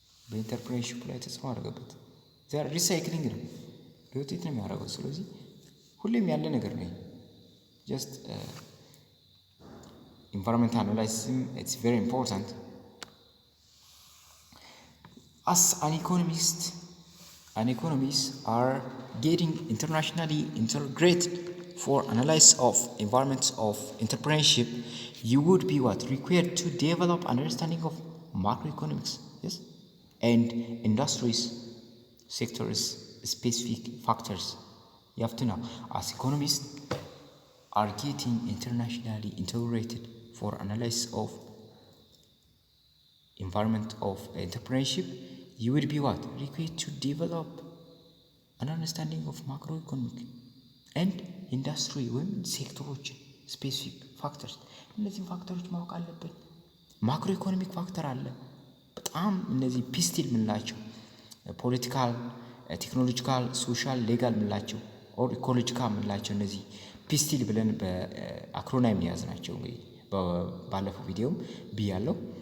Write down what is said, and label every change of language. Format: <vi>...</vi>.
<am>በኢንተርፕሬነርሺፑ ላይ ተጽዕኖ አደረገበት። ሪሳይክሊንግ ነው፣ ሮቴት ነው የሚያደርገው። ስለዚህ ሁሌም ያለ ነገር ነው።</am> <en>ጀስት ኢንቫይሮንመንታል አናላይሲስ ኢትስ ቬሪ ኢምፖርታንት አስ አን economists are getting internationally integrated for analysis of environments of entrepreneurship. You would be required to develop understanding of macroeconomics, yes, and industries, sectors, specific factors. You have to know, as economists are getting internationally integrated for analysis of environment of entrepreneurship, you will be required to develop an understanding of macroeconomic and industry</en> <am>ወይም ሴክተሮች ስፔሲፊክ ፋክተርስ። እነዚህም ፋክተሮች ማወቅ አለብን። ማክሮ ኢኮኖሚክ ፋክተር አለ በጣም እነዚህ ፒስቲል ምንላቸው ፖለቲካል፣ ቴክኖሎጂካል፣ ሶሻል፣ ሌጋል ምንላቸው ኦር ኢኮሎጂካል ምንላቸው እነዚህ ፒስቲል ብለን በአክሮናይም የያዝ ናቸው። እንግዲህ ባለፈው ቪዲዮም ብያለሁ።</am>